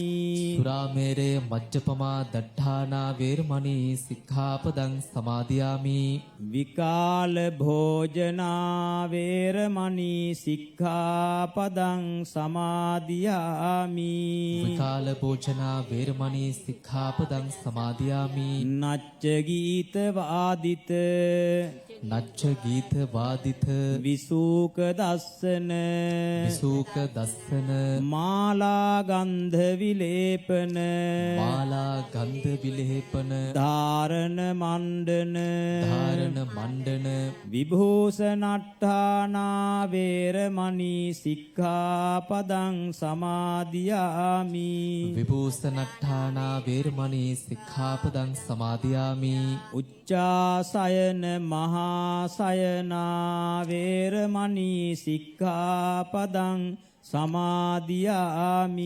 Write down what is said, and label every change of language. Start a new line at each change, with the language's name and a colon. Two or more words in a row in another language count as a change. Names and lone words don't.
Pali: සුරාමේරය මජ්ජපමා දට්ඨානා වේරමණී සික්ඛාපදං සමාදියාමි විකාල භෝජනා වේරමණී සික්ඛාපදං සමාදියාමි විකාල භෝජනා වේරමණී සික්ඛාපදං සමාදියාමි නච්ච ගීත වාදිත නච්ච ගීත වාදිත විසූක දස්සන විසූක දස්සන මාලා ගන්ධ විලේපන මාලා ගන්ධ විලේපන ධාරණ මණ්ඩන ධාරණ මණ්ඩන විභූෂණට්ඨානා වේරමණී සික්ඛාපදං සමාදියාමි විභූෂණට්ඨානා වේරමණී සික්ඛාපදං සමාදියාමි උච්චාසයන මහා සයනා වේරමණී සික්ඛාපදං සමාදියාමි